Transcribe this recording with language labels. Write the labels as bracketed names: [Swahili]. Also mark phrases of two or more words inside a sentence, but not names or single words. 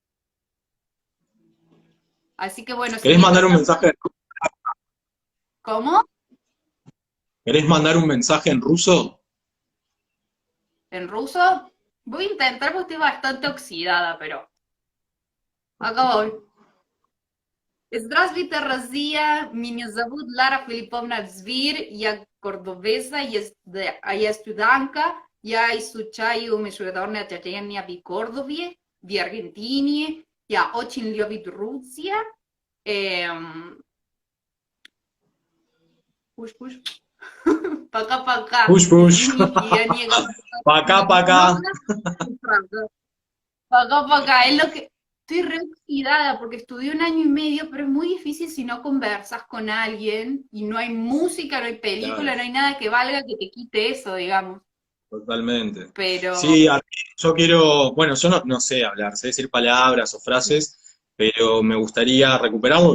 [Spanish] Así que bueno, si ¿Querés mandar mientras un tanto, mensaje? ¿cómo? ¿Querés mandar un mensaje en ruso? ¿En ruso? Voy a intentar porque estoy bastante oxidada, pero acá voy. [Russian] Здравствуйте, Россия. Меня зовут Лара Филипповна Звир. Я кордовеса, я студентка. Я изучаю международные отношения в Кордове, в Аргентине. Я очень люблю Руссию. Пуш-пуш. Пока-пока. [English] Push, push. [Russian] Извините, я не говорю Пока, пока. много. [Spanish] Poco, es lo que estoy re oxidada porque estudié un año y medio, pero es muy difícil si no conversas con alguien y no hay música, no hay película, Claro, no hay nada que valga que te quite eso, digamos. totalmente. Pero Sí, yo quiero, bueno, yo no sé hablar, sé decir palabras o frases, pero me gustaría recuperarlo.